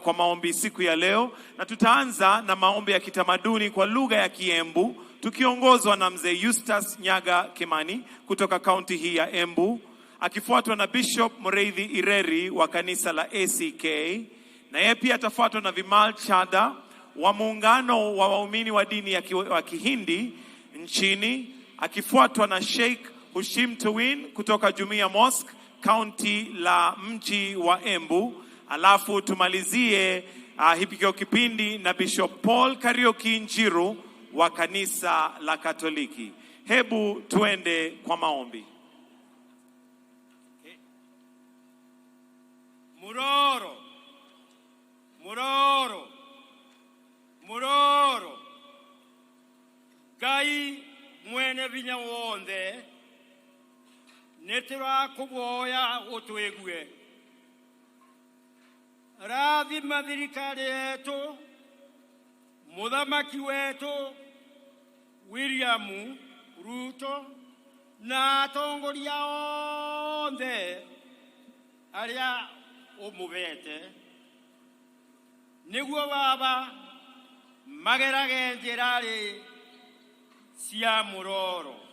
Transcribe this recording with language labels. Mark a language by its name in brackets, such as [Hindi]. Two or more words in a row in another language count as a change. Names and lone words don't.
[Swahili] kwa maombi siku ya leo, na tutaanza na maombi ya kitamaduni kwa lugha ya Kiembu tukiongozwa na mzee Eustace Nyaga Kimani kutoka kaunti hii ya Embu, akifuatwa na Bishop Mureithi Ireri wa kanisa la ACK, na yeye pia atafuatwa na Vimal Chada wa muungano wa waumini wa dini ya Kihindi nchini, akifuatwa na Sheikh Hushim Tawin kutoka Jumuiya Mosque kaunti la mji wa Embu. Alafu tumalizie hipikio kipindi na Bishop Paul Karioki Njiru wa kanisa la Katoliki. Hebu tuende kwa maombi. [Embu] Muroro, muroro, muroro, Gai mwene vinya wonde, netira kuboya utwegue. Radhi mathirikari yetu, muthamaki wetu William Ruto na atongoria othe aria umuvete, niguo baba magerage njirari cia muroro.